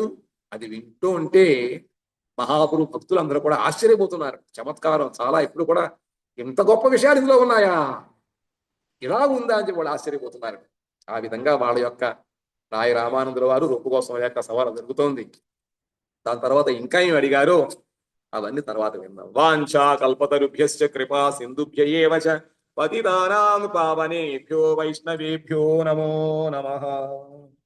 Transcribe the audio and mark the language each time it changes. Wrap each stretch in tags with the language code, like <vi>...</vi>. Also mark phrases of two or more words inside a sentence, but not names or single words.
<te>అది వింటూ ఉంటే మహాపురు భక్తులు అందరూ కూడా ఆశ్చర్యపోతున్నారు. చమత్కారం చాలా, ఎప్పుడు కూడా ఇంత గొప్ప విషయాలు ఇందులో ఉన్నాయా, ఇలా ఉందా అని చెప్పి వాళ్ళు ఆశ్చర్యపోతున్నారు. ఆ విధంగా వాళ్ళ యొక్క రాయ రామానందుల వారు రూపగోస్వామి యొక్క సవాలు జరుగుతోంది. దాని తర్వాత ఇంకా ఏమి అడిగారో అవన్నీ తర్వాత విందాం.</te> <sa>వాంఛా కల్పతరుభ్యశ్చ కృపా సింధుభ్య ఏవ చ పతితానాం పావనేభ్యో వైష్ణవేభ్యో నమో నమః.</sa>